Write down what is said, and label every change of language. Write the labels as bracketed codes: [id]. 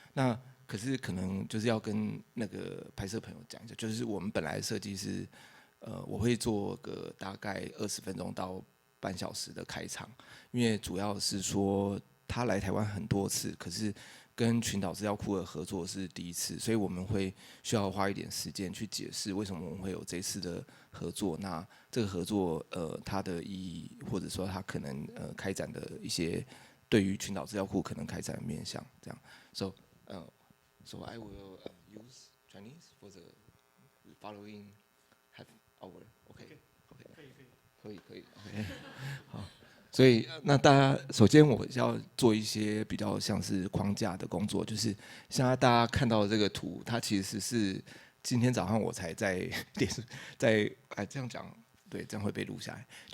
[zh] 那可是可能就是要跟那个拍摄朋友讲一下，就是我们本来设计是我会做个大概20分钟到半小时的开场，因为主要是说他来台湾很多次，可是跟群岛资料库的合作是第一次，所以我们会需要花一点时间去解释为什么我们会有这次的合作。那这个合作它的意义，或者说它可能开展的一些对于群岛资料库可能开展的面向，这样。 [en] So I will use Chinese for the following half hour. [zh] OK. 可以。OK. 好。所以，那大家首先我要做一些比较像是框架的工作，就是现在大家看到的这个图，它其实是今天早上我才在电视这样讲，对，这样会被录下来。